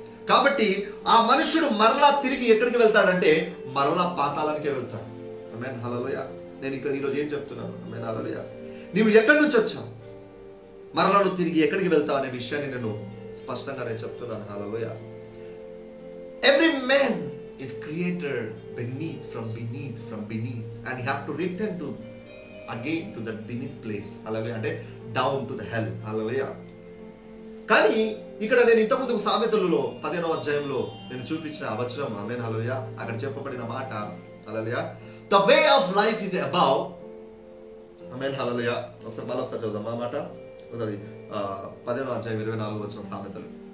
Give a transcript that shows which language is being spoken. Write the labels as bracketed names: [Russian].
[Telugu] కాబట్టి ఆ మనుషుడు మరలా తిరిగి ఎక్కడికి వెళ్తాడంటే మరలా పాతాళానికే వెళ్తాడు. ఆమేన్, హల్లెలూయా. నేను ఇక్కడ ఈరోజు ఏం చెప్తున్నాను? ఆమేన్, హల్లెలూయా. నీవు ఎక్కడి నుంచి వచ్చావు, మరలా నువ్వు తిరిగి ఎక్కడికి వెళ్తావు అనే విషయాన్ని నేను స్పష్టంగా నేను చెప్తున్నాను. హల్లెలూయా. [English] Every man is created from beneath and he have to return to again to that beneath place. Hallelujah. అంటే down to the hell. Hallelujah. [Telugu] కానీ ఇక్కడ నేను ఇంతకుముందు సామెతలలో 15వ అధ్యాయంలో నేను చూపించిన ఆ వచనం, ఆమేన్, హల్లెలూయా, అక్కడ చెప్పబడిన మాట, హల్లెలూయా, [English] the way of life is above. [Telugu] ఆమేన్, హల్లెలూయా. ఒకసారి చదువుదాం ఆ మాట. ఒకసారి 15వ అధ్యాయం 24వ వచనం సామెతలు.